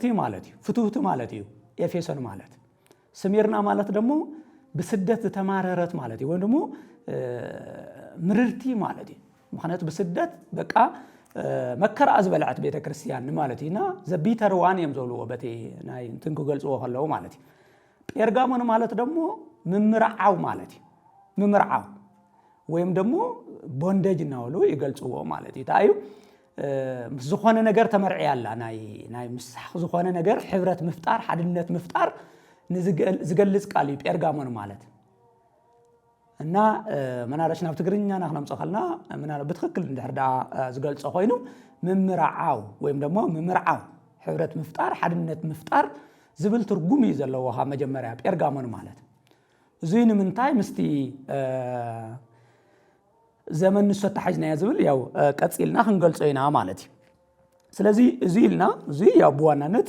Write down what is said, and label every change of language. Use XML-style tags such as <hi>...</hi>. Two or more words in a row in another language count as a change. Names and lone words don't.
<ti>ማለት እዩ፣ ፍትውቲ ማለት እዩ ኤፌሰን ማለት። ስሚርና ማለት ደግሞ ብስደት ዝተማረረት ማለት እዩ፣ ወይ ደግሞ ምርርቲ ማለት እዩ። ምክንያቱ ብስደት በቃ መከራ ዝበልዐት ቤተ ክርስቲያን ማለት ኢና</ti> <en>the bitter one</en> <ti>እዮም ዘብልዎ በቲ ናይ እንትን ክገልጽዎ ከለዉ ማለት እዩ። ጴርጋሞን ማለት ደግሞ ምምርዓው ማለት እዩ፣ ምምርዓው ወይም ደግሞ ቦንደጅ እናበሉ ይገልጽዎ ማለት እዩ። ታዩ ምስ ዝኾነ ነገር ተመርዒያ ኣላ ናይ ምሳሕ ዝኾነ ነገር ሕብረት ምፍጣር ሓድነት ምፍጣር ዝገልጽ ቃል እዩ ጴርጋሞን ማለት እና መናረሽ ናብ ትግርኛ ናክነምጽ ኸልና ብትክክል እንድሕር ዳ ዝገልጾ ኮይኑ ምምርዓው ወይም ደግሞ ምምርዓው ሕብረት ምፍጣር ሓድነት ምፍጣር ዝብል ትርጉም እዩ ዘለዎ ካብ መጀመርያ ጴርጋሞን ማለት። እዙይ ንምንታይ ምስቲ ዘመን ንሱ ተሓጅናዮ ዝብል ያው ቀጺልና ክንገልጾ ኢና ማለት እዩ። ስለዚ እዚ ኢልና እዚ ያው ብዋናነት</ti>